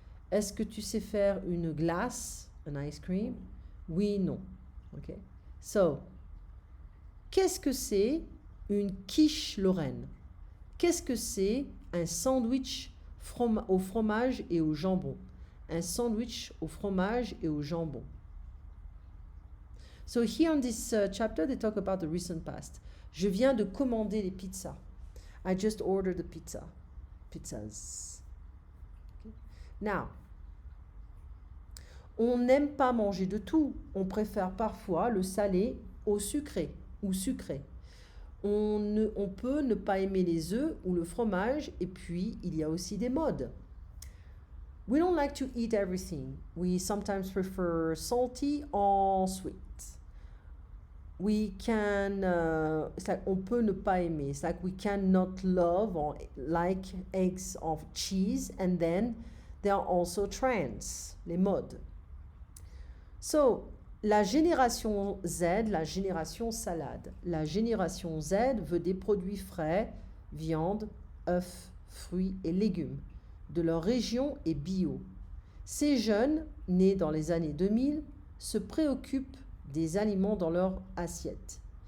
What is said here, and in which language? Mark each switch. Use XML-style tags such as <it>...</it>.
<fr>Est-ce que tu sais faire une glace,</fr> <en>an ice cream?</en> <fr>Oui, non. Ok. So, qu'est-ce que c'est une quiche Lorraine? Qu'est-ce que c'est un sandwich au fromage et au jambon? Un sandwich au fromage et au jambon.</fr> <en>So here on this chapter, they talk about the recent past.</en> <fr>Je viens de commander les pizzas.</fr> <en>I just ordered the pizzas. Okay.</en> <fr>Now, on n'aime pas manger de tout. On préfère parfois le salé au sucré ou sucré. On peut ne pas aimer les œufs ou le fromage, et puis il y a aussi des modes.</fr> <en>We don't like to eat everything. We sometimes prefer salty or sweet. We can, it's like</en> <fr>on peut ne pas aimer.</fr> <en>It's like we cannot love or like eggs or cheese. And then there are also trends, les modes.</en> <fr>So, la génération Z, la génération salade. La génération Z veut des produits frais, viande, œufs, fruits et légumes, de leur région et bio. Ces jeunes, nés dans les années 2000, se préoccupent des aliments dans leur assiette.</fr>